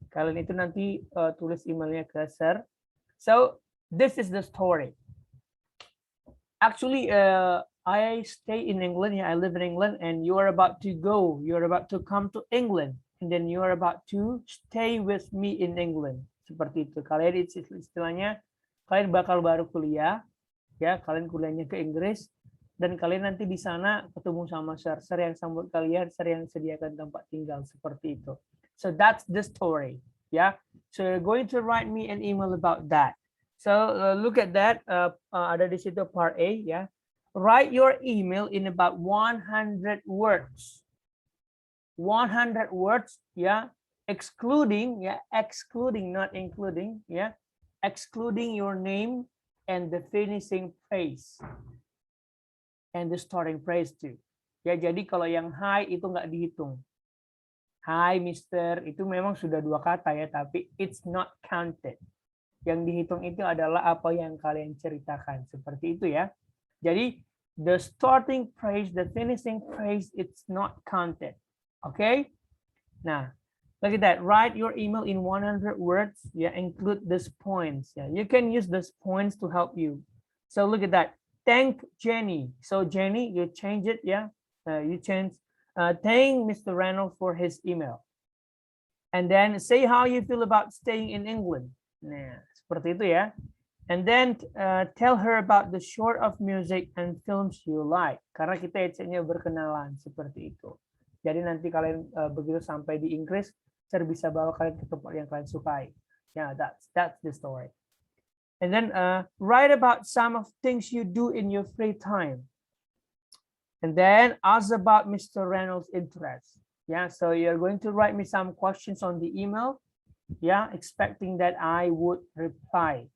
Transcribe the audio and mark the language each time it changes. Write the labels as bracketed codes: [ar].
[id] Kalian itu nanti tulis emailnya ke Sir. [en] So this is the story. Actually, I stay in England. Yeah, I live in England, and you are about to go. You're about to come to England, and then you are about to stay with me in England. [id] Seperti itu. Kalian istilahnya, kalian bakal baru kuliah, ya. Kalian kuliahnya ke Inggris, dan kalian nanti di sana ketemu sama Sir yang sambut kalian, Sir yang sediakan tempat tinggal, seperti itu. [en] So that's the story, yeah. So you're going to write me an email about that. So look at that. [id] Ada di situ [en] part A, ya. Write your email in about 100 words. 100 words, ya. Excluding, not including, ya. Excluding your name and the finishing phrase. And the starting phrase too. [id] Ya, jadi kalau yang hi itu nggak dihitung. Hi, Mister, itu memang sudah 2 kata ya, tapi [en] it's not counted. [id] Yang dihitung itu adalah apa yang kalian ceritakan. Seperti itu ya. [en] Jadi, the starting phrase, the finishing phrase, it's not counted. Okay? Nah, look at that. Write your email in 100 words. Yeah, include these points. Yeah, you can use these points to help you. So look at that. Thank Jenny. So Jenny, you change it, yeah? You change. Thank Mr. Reynolds for his email. And then say how you feel about staying in England. Nah, [id] seperti itu ya. [en] And then tell her about the sort of music and films you like. [id] Karena kita nya berkenalan seperti itu. Jadi nanti kalian begitu sampai di Inggris, saya bisa bawa kalian ke tempat yang kalian sukai. [en] Yeah, that's the story. And then write about some of things you do in your free time. And then ask about Mr. Reynolds' interests. Yeah, so you're going to write me some questions on the email. Yeah, expecting that I would reply.